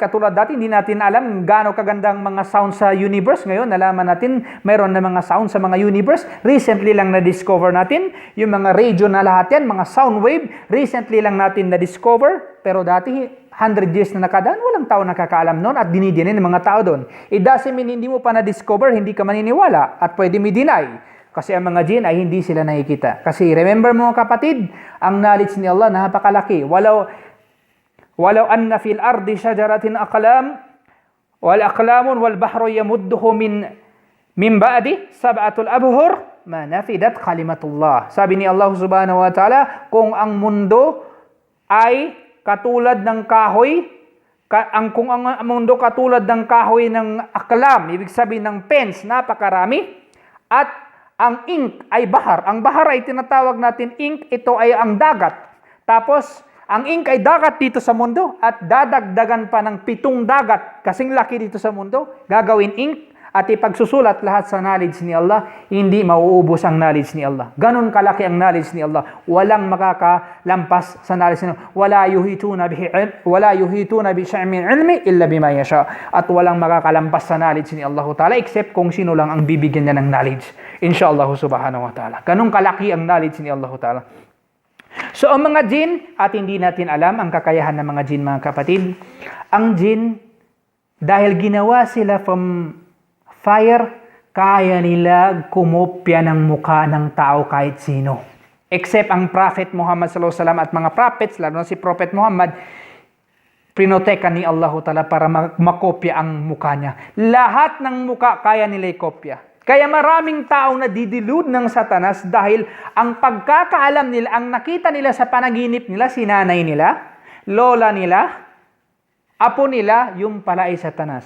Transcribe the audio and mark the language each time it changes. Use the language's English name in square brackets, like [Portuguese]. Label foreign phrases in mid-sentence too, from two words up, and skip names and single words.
[Filipino] Katulad dati, hindi natin alam gaano kagandang mga sound sa universe. Ngayon, nalaman natin mayroon na mga sound sa mga universe. Recently lang na-discover natin yung mga radio na lahat yan, mga sound wave. Recently lang natin na-discover. Pero dati, 100 years na nakadaan, walang tao nakakaalam noon at dinidinin ng mga tao doon. [English] It doesn't mean [Filipino] hindi mo pa na-discover, hindi ka maniniwala at pwede may deny. Kasi ang mga jinn ay hindi sila nakikita. Kasi remember mo kapatid, ang knowledge ni Allah napakalaki. [Arabic] ولو أن في الأرض شجرة أقلام والأقلام والبحر يمده من بعد سبعة الأبحر ما نفدت كلمة الله. [Filipino] Sabi ni Allah [Arabic] سبحانه وتعالى, [Filipino] kung ang mundo ay katulad ng kahoy, kung ang mundo katulad ng kahoy ng aklam, ibig sabihin ng pens, napakarami, at ang ink ay bahar. Ang bahar ay tinatawag natin ink, ito ay ang dagat. Tapos, ang ink ay dagat dito sa mundo at dadagdagan pa ng 7 dagat, kasing laki dito sa mundo, gagawin ink at ipagsusulat lahat sa knowledge ni Allah, hindi mauubos ang knowledge ni Allah. Ganon kalaki ang knowledge ni Allah. Walang makakalampas sa knowledge ni Allah. [Arabic] ولا يحيطون بشيء من علمه إلا بما شاء. [Filipino] At walang makakalampas sa knowledge ni Allah Ta'ala except kung sino lang ang bibigyan niya ng knowledge. [Arabic] إن شاء الله سبحانه وتعالى. [Filipino] Ganon kalaki ang knowledge ni Allah Ta'ala. So ang mga jinn, at hindi natin alam ang kakayahan ng mga jinn mga kapatid. Ang jinn, dahil ginawa sila [English] from fire, [Filipino] kaya nila kumopya ng mukha ng tao kahit sino. Except ang Prophet Muhammad [Arabic] صلى الله عليه وسلم [Filipino] at mga prophets, lalo na si Prophet Muhammad, prinotekan ni Allah Ta'ala para makopya ang mukha niya. Lahat ng mukha kaya nila ikopya. Kaya maraming taong nadidilud ng satanas dahil ang pagkakaalam nila, ang nakita nila sa panaginip nila, si nanay nila, lola nila, apo nila, yung pala ay satanas.